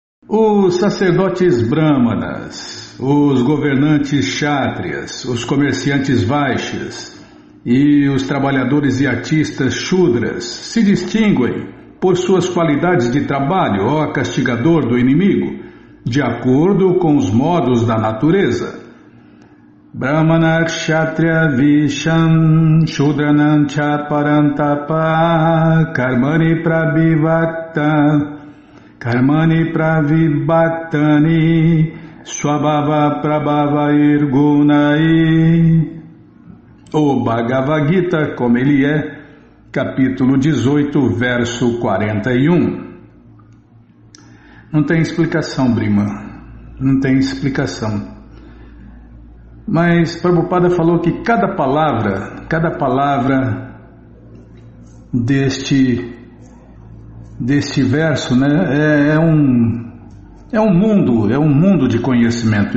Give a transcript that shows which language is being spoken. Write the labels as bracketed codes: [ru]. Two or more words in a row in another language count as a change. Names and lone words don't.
[pt] Os sacerdotes brahmanas, os governantes kshatriyas, os comerciantes vaixyas e os trabalhadores e artistas shudras se distinguem por suas qualidades de trabalho, ó castigador do inimigo, de acordo com os modos da natureza. [sa] Brahmana kshatriya visham shudranam cha parantapa karmani pravibhaktani swabhava prabhava irgunai. [pt] O Bhagavad Gita, como ele é, capítulo 18, verso 41. Não tem explicação, Brima. Não tem explicação. Mas Prabhupada falou que cada palavra deste verso, né, é um mundo de conhecimento.